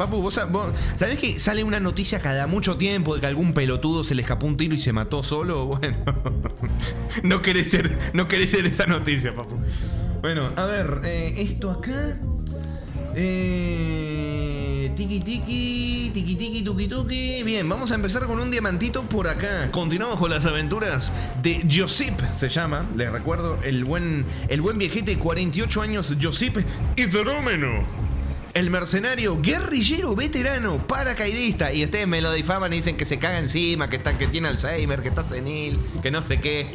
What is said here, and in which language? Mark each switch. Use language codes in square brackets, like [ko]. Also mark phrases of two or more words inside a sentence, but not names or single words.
[es] Papu, vos ¿sabés que sale una noticia cada mucho tiempo de que algún pelotudo se le escapó un tiro y se mató solo? Bueno, no querés ser esa noticia, papu. Bueno, a ver, esto acá. tiki tiki, tiki tiki tuki tuki. Bien, vamos a empezar con un diamantito por acá. Continuamos con las aventuras de Josip, se llama. Les recuerdo, el buen viejete de 48 años, Josip Hidrómeno. El mercenario, guerrillero, veterano, paracaidista. Y ustedes me lo difaman y dicen que se caga encima, que tiene Alzheimer, que está senil, que no sé qué.